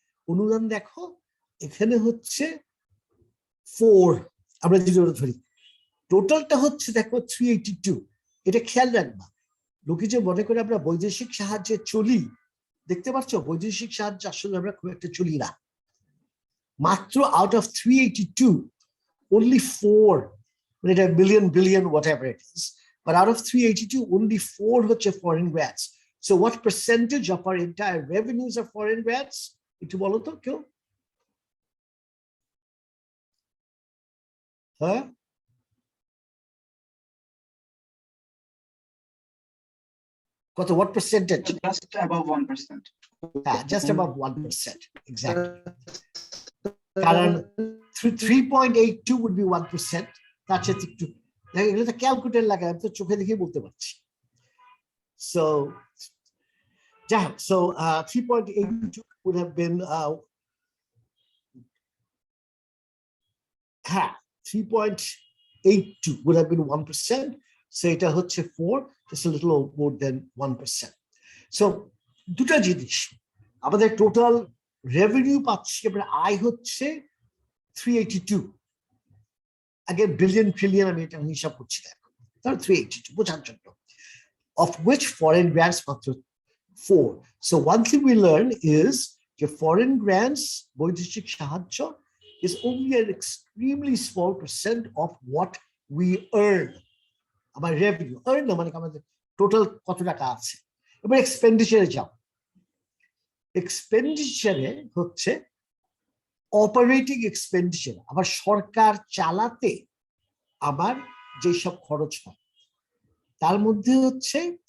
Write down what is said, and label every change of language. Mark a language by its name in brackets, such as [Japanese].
[Bangla] অনুদান দেখো এখানে হচ্ছে 4, আমরা যদি ধরি টোটালটা হচ্ছে দেখো 382। এটা খেয়াল রাখবা, লোকে যে মনে করে আমরা বৈদেশিক সাহায্যে চলি, দেখতে পাচ্ছ বৈদেশিক সাহায্য আসলে আমরা খুব একটা চলি না। [English] মাত্র out of 382 only 4, [Bangla] মানে এটা billion [English] whatever it is, but out of 382 only 4 হচ্ছে foreign grants. So what percentage of our entire revenues are foreign grants? [Bangla] একটু বলো তো কেউ, হ্যাঁ? [English] কত, what percentage? just above 1%. Yeah, just above 1%, exactly. কারণ 3.82 would be 1%. [Bangla] তার সাথে একটু এগুলো তো ক্যালকুলেটর লাগে, আমি তো চোখে দেখে বলতে পারছি। [English] So [Bangla] যাই হোক, [English] so 3.82 would have been 3.82 would have been 1%. So [Bangla] এটা হচ্ছে [English] 4, just a little more than 1%. [Bangla] So দুটা জিনিস, আমাদের টোটাল রেভিনিউ পাচ্ছি আমরা, আয় হচ্ছে 382, আগে বিলিয়ন ট্রিলিয়ন আমি এটা হিসাব করছি দেখো, তাহলে 382 বোঝার জন্য, [English] of which foreign grants [Bangla] মাত্র 4. [English] So one thing we learn is যে foreign grants, [Bangla] বৈদেশিক সাহায্য, [English] is only an extremely small percent of what we earn. [Bangla] আমার রেভিনিউ earn না মানে আমাদের টোটাল কত টাকা আছে। এবার এক্সপেন্ডিচারে যাও, এক্সপেন্ডিচারে হচ্ছে অপারেটিং এক্সপেন্ডিচার, আবার সরকার চালাতে আবার যেসব খরচ হয় তার মধ্যে হচ্ছে